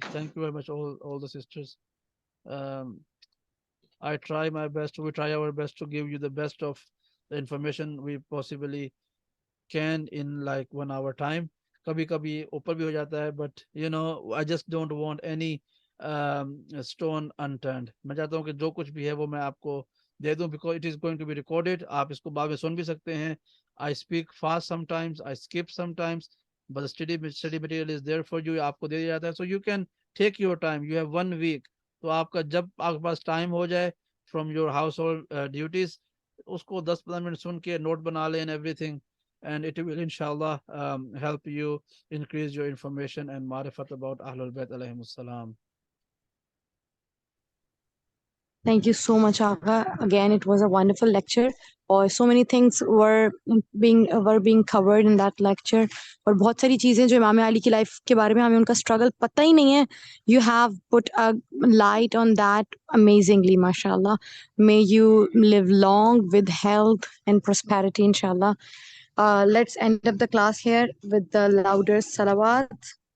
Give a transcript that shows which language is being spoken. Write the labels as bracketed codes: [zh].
[en] Thank you very much, all the sisters. Um, I try my best. We try our best to give you the best of the information we possibly can in like 1 hour time. [hi] कभी कभी ऊपर भी हो जाता है, [en] but you know I just don't want any stone unturned. [hi] मैं चाहता हूँ कि जो कुछ भी है वो मैं आपको दे दूं, [en] because it is going to be recorded. [hi] आप इसको बाद में सुन भी सकते हैं. [en] I speak fast sometimes, I skip sometimes, but the study material is there for you. [hi] आपको दे दिया जाता है, [en] so you can take your time. You have 1 week. [hi] तो आपका जब आपके पास टाइम हो जाए [en] from your household duties, [hi] उसको 10-15 मिनट सुन के नोट बना लें [en] and everything, and it will inshallah help you increase your information and marifat about Ahlul Bayt alayhimus salam. Thank you so much, Aga. Again, it was a wonderful lecture. और so many things were being covered in that lecture. [hi] और बहुत सारी चीज़ें जो इमाम अली की life के बारे में हमें उनका struggle पता ही नहीं है. [en] You have put a light on that amazingly, mashallah. May you live long with health and prosperity, inshallah. Let's end up the class here with the louder salawat.